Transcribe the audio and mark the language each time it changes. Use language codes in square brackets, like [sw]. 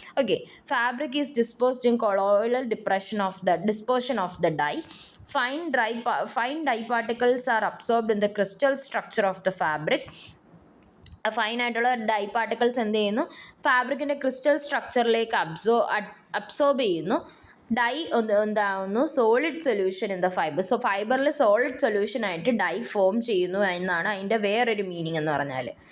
[en] Okay, fabric is dispersed in colloidal dispersion of the dye. Fine dye particles are absorbed in the crystal structure of the fabric. [ml] ഫൈനായിട്ടുള്ള dye particles എന്ത് ചെയ്യുന്നു, ഫാബ്രിക്കിൻ്റെ crystal സ്ട്രക്ചറിലേക്ക് absorb ചെയ്യുന്നു. Dye എന്താവുന്നു, [en] Solid solution in the fibre. [ml] So ഫൈബറിൽ solid സൊല്യൂഷനായിട്ട് dye form ചെയ്യുന്നു എന്നാണ് അതിൻ്റെ വേറൊരു meaning എന്ന് പറഞ്ഞാൽ.